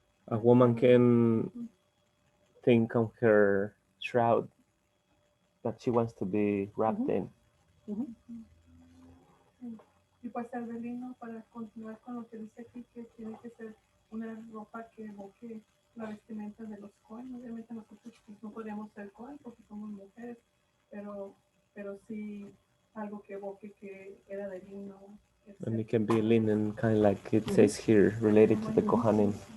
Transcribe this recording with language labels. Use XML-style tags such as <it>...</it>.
<en>A woman can think on her shroud that she wants to be wrapped in.</en> <es>Y pues el de lino, para continuar con lo que dice aquí, que tiene que ser una ropa que evoque la vestimenta de los Cohen. Obviamente nosotros pues, no podríamos ser Cohen porque somos mujeres, pero sí algo que evoque que era de lino.</es> <en>And it can be linen, kind of like it says here, related to the Kohanim.</en>